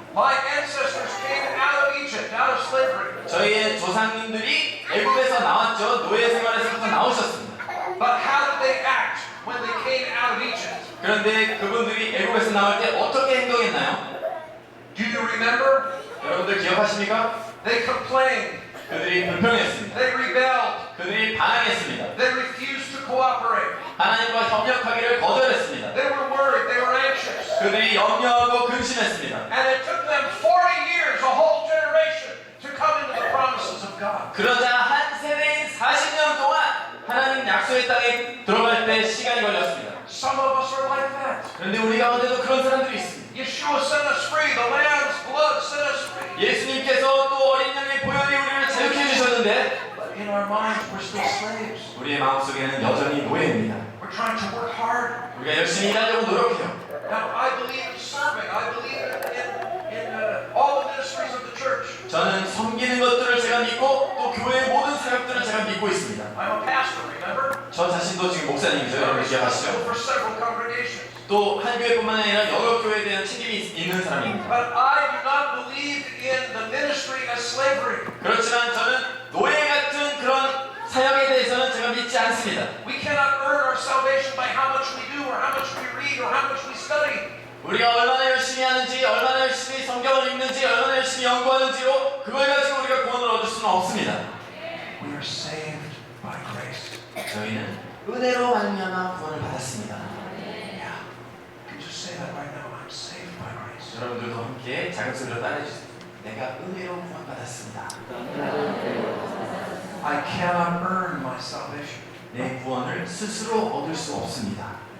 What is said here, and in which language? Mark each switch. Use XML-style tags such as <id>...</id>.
<en>My ancestors came out of Egypt, out of slavery.</en> <ko>저희의 조상님들이 애굽에서 나왔죠. 노예 생활에서부터 나오셨습니다.</ko> <en>But how did they act when they came out of Egypt?</en> <ko>그런데 그분들이 애굽에서 나올 때 어떻게 행동했나요?</ko> <en>Do you remember?</en> <ko>여러분들 기억하십니까?</ko> <en>They complained.</en> <ko>그들이 불평했습니다.</ko> <en>They rebelled.</en> <ko>그들이 반항했습니다.</ko> <en>They refused to cooperate.</en> <ko>하나님과 협력하기를 거절했습니다.</ko> <en>They were worried. They were anxious.</en> <ko>그들이 염려하고 근심했습니다.</ko> <en>And it took them 40 years, a whole generation, to come into the promises of God.</en> <ko>그러자 한 세대인 40년 동안 하나님 약속의 땅에 들어갈 때 시간이 걸렸습니다.</ko> <en>Some of us are like that.</en> <ko>그런데 우리 가운데도 그런 사람들이 있습니다.</ko> <en>Yeshua set us free. The Lamb's blood set us free.</en> <ko>예수님께서 또 어린 양의 보혈이 우리를 자유케 해주셨는데</ko> <en>But in our minds, we're still slaves.</en> <ko>우리의 마음속에는 여전히 노예입니다.</ko> <en>We're trying to work hard.</en> <ko>우리가 열심히 일하려고 노력해요.</ko> <en>Now, I believe in serving. I believe in all the ministries of the church.</en> <ko>저는 섬기는 것들을 제가 믿고 또 교회의 모든 사역들을 제가 믿고 있습니다.</ko> <en>I'm a pastor, remember?</en> <ko>저 자신도 지금 목사님이죠. 여러분 기억하시죠?</ko> <en>For several congregations.</en> <ko>또 한 교회뿐만 아니라 여러 교회에 대한 책임이 있는 사람입니다.</ko> <en>But I do not believe in the ministry as slavery.</en> <ko>그렇지만 저는 노예 같은 그런 사역에 대해서는 제가 믿지 않습니다.</ko> <en>We cannot earn our salvation by how much we do or how much we read or how much we study.</en> <ko>우리가 얼마나 열심히 하는지, 얼마나 열심히 성경을 읽는지, 얼마나 열심히 연구하는지로 그걸 가지고 우리가 구원을 얻을 수는 없습니다.</ko> <en>We are saved by grace.</en> <ko>저희는 은혜로 말미암아 구원을 받았습니다.</ko> <en>Yeah. You can just say that right now. I'm saved by grace.</en> <ko>여러분들도 함께 작은 소리로 따라해주세요. 내가 은혜로 구원받았습니다.</ko> <en>I cannot earn my salvation.</en> <ko>내 구원을 스스로 얻을 수 없습니다.</ko>